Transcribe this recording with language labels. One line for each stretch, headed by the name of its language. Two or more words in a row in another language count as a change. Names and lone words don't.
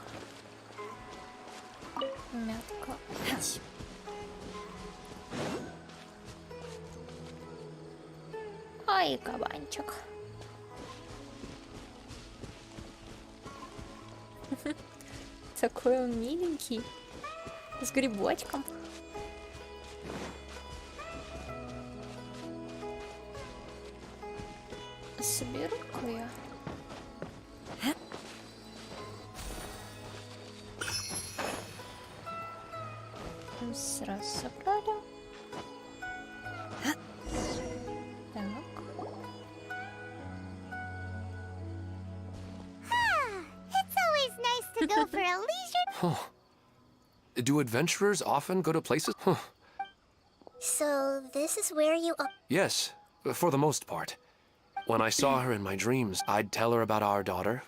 Russian: Мятка. Ай, кабанчик. Такой он миленький. С грибочком. Соберу-ка я. Сразу собрали. Так.
English: It's always nice to go for a leisure Do adventurers often go to places? So this is where you... Yes, for the most part. When I saw her in my dreams, I'd tell her about our daughter.